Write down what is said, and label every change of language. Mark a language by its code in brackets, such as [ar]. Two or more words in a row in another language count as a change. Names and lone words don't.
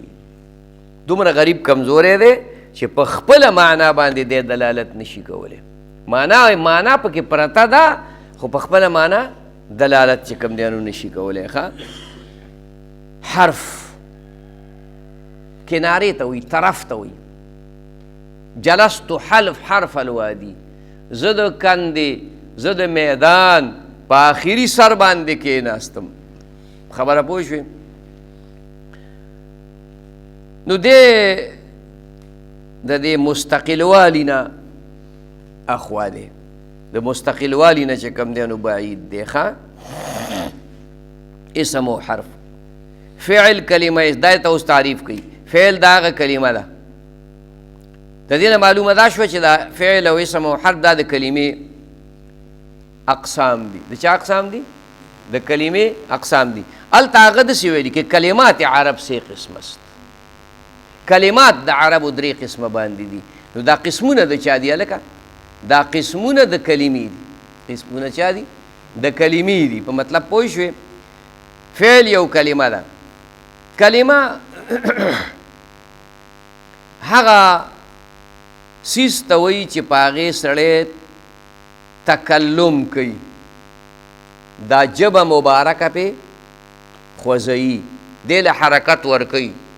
[ps] دومره غریب کمزوری دی چې په خپله معنا باندې دی دلالت نشي کولی. معنا پکې پرته ده خو په خپله معنا دلالت چې کوم دی نو نشي کولی. حرف کنارې ته وي، طرف ته وي. [ar] جلست حرف الوادي، [ps] زه د کندې، زه د میدان په آخري سر باندې کېناستم. خبره پوه شوې؟ نو د دې مستقل والي نه اخوا دی، د مستقل والي نه چې کوم دی نو بعید دی. اسم او حرف. فعل کلمه دا ته اوس تعریف کوي. فعل دا هغه کلمه ده، د دې نه معلومه دا شوه چې دا فعل او اسم او حرف دا د کلمې اقسام دي. د چا اقسام دي؟ د کلمې اقسام دي. هلته هغه داسې ویلي [fa] که کلمات عرب سه قسم است. [ps] کلمات د عربو درې قسمه باندې دي. نو دا قسمونه د چا دي هلکه؟ دا قسمونه د کلمې دي. قسمونه چا دي؟ د کلمې دي. په مطلب پوه شوې؟ فعل یو کلمه ده. کلمه هغه سیز ته وایي چې په هغې سړی تکلم کوي، دا ژبه مبارکه پې خوځوي، دې له حرکت ورکوي.